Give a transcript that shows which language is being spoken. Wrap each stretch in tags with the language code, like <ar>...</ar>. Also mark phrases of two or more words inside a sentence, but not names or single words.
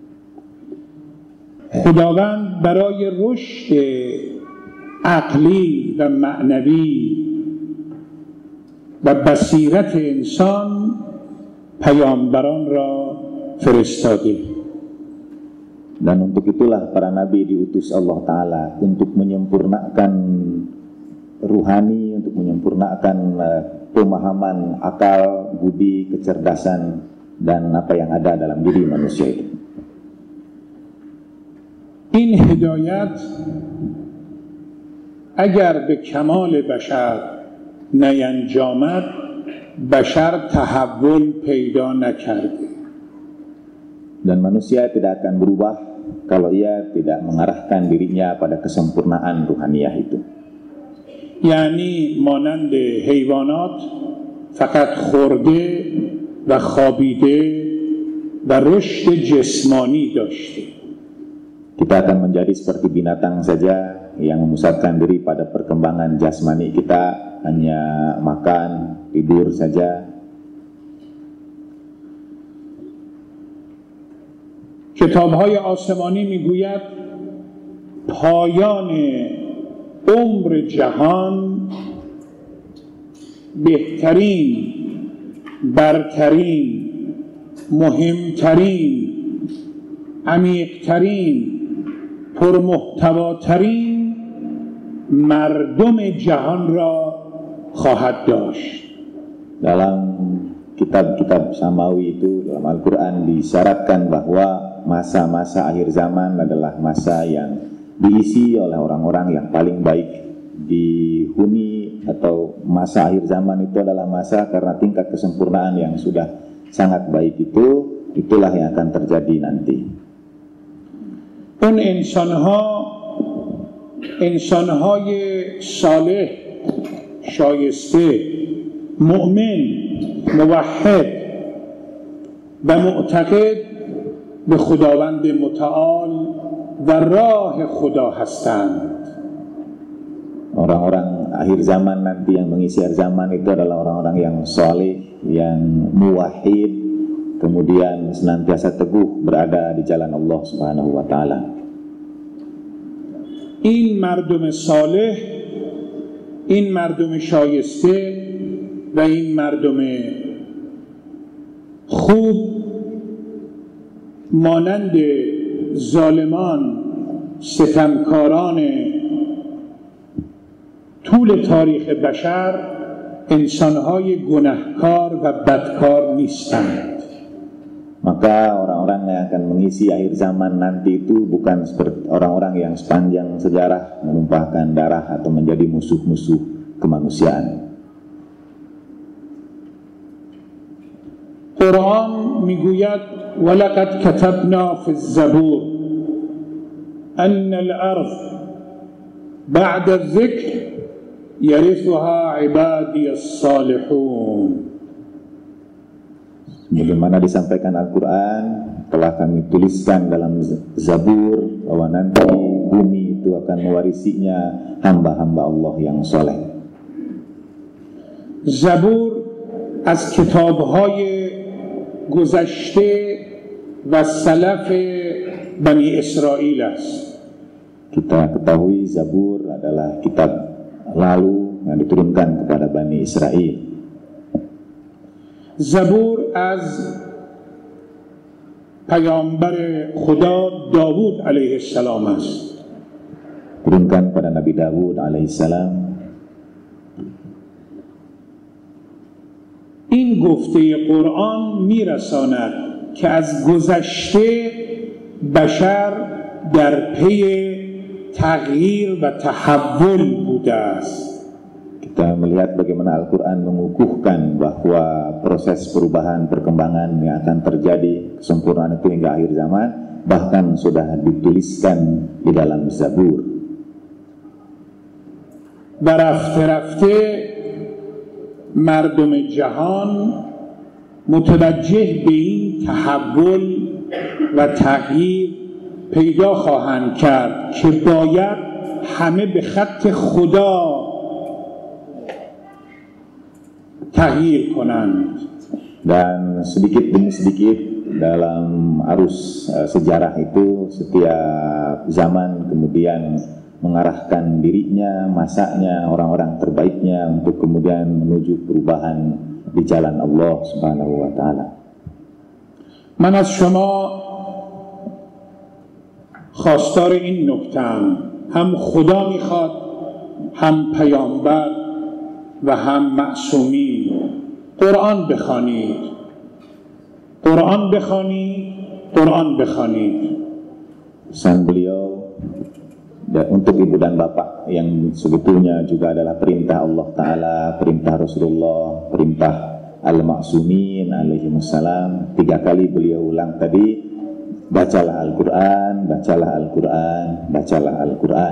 <fa>خداوند برای رشد عقلی و معنوی و بصیرت انسان پیامبران را فرستاده.</fa> <id>Dan untuk itulah para nabi diutus</id> <ar>الله تعالى</ar> <id>untuk menyempurnakan ruhani, untuk menyempurnakan pemahaman, akal, budi, kecerdasan, dan apa yang ada dalam diri manusia itu.</id> <fa>این هدایت اگر به کمال بشر نینجامد بشر تحول پیدا نکرده.</fa> <id>Dan manusia tidak akan berubah kalau ia tidak mengarahkan dirinya pada kesempurnaan ruhaniyah itu.</id> <fa>یعنی مانند حیوانات فقط خورده و خوابیده و رشد جسمانی داشته.</fa> <id>Kita akan menjadi seperti binatang saja yang memusatkan diri pada perkembangan jasmani kita, hanya makan, tidur saja.</id> <fa>کتاب‌های آسمانی میگوید پایان عمر جهان بهترین، برترین، مهمترین، عمیقترین، پرمحتواترین مردم جهان را خواهد داشت.</fa> <id>Dalam kitab-kitab samawi itu, dalam Al-Quran disyaratkan bahwa masa-masa akhir zaman adalah masa yang diisi oleh orang-orang yang paling baik, dihuni atau masa akhir zaman itu adalah masa karena tingkat kesempurnaan yang sudah sangat baik itulah yang akan terjadi nanti.</id> <fa>اون انسانهای صالح، شایسته، مؤمن، موحد و معتقد به خداوند متعال و راه خدا هستند.</fa> <id>Orang-orang akhir zaman nanti yang mengisi akhir zaman itu adalah orang-orang yang saleh, yang muwahhid, kemudian senantiasa teguh berada di jalan</id> <ar>الله سبحانه وتعالى.</ar> <fa>این مردم صالح، این مردم شایسته و این مردم خوب مانند ظالمان، ستمکاران طول تاریخ بشر انسانهای گناهکار و بدکار نیستند.</fa> <id>Maka orang-orang yang akan mengisi akhir zaman nanti itu bukan seperti orang-orang yang sepanjang sejarah menumpahkan darah atau menjadi musuh-musuh kemanusiaan.</id> <fa>قرآن میگوید</fa> <ar>ولقد كتبنا في الزبور أن الأرض بعد الذکر يرثها عبادي الصالحون.</ar> <id>Bagaimana disampaikan Al-Quran, telah kami tuliskan dalam Zabur bahwa nanti bumi itu akan mewarisinya hamba-hamba Allah yang soleh.</id> <fa>Zabur از کتاب‌های گذشته و سلف بنی اسرائیل است.</fa> <id>Kita ketahui Zabur adalah kitab lalu yang diturunkan kepada Bani Israel.</id> <fa>زبور از پیامبر خدا داوود</fa> <ar>علیه السلام</ar> <fa>است.</fa> <id>Turunkan pada Nabi Dawud alaihissalam.</id> <fa>این گفته قرآن میرساند که از گذشته بشر در پی تغییر و تحول بوده است.</fa> <id>Kita melihat bagaimana Al-Quran mengukuhkan bahwa proses perubahan perkembangan yang akan terjadi, kesempurnaan itu hingga akhir zaman, bahkan sudah dituliskan di dalam Zabur.</id> <fa>و رفته رفته مردم جهان متوجه به این تحول و تغییر پیدا خواهند کرد که باید همه به خط خدا تغییر کنند.</fa> <id>Dan sedikit demi sedikit dalam arus sejarah itu setiap zaman kemudian mengarahkan dirinya, masanya, orang-orang terbaiknya untuk kemudian menuju perubahan di jalan</id> <ar>الله سبحانه وتعالى.</ar> <fa>من از شما خواستار این نکته‌ام، هم خدا میخواد، هم پیامبر و هم معصومین. قرآن بخوانید، قرآن بخوانید، قرآن بخوانید.</fa> <id>Pesan beliau untuk ibu dan bapak yang sebetulnya juga adalah perintah</id> <ar>الله تعالى,</ar> <id>perintah Rasulullah, perintah</id> <ar>المعصومين عليهم السلام.</ar> <id>3 kali beliau ulang tadi, bacalah Al-Quran, bacalah Al-Quran, bacalah Al-Quran.</id>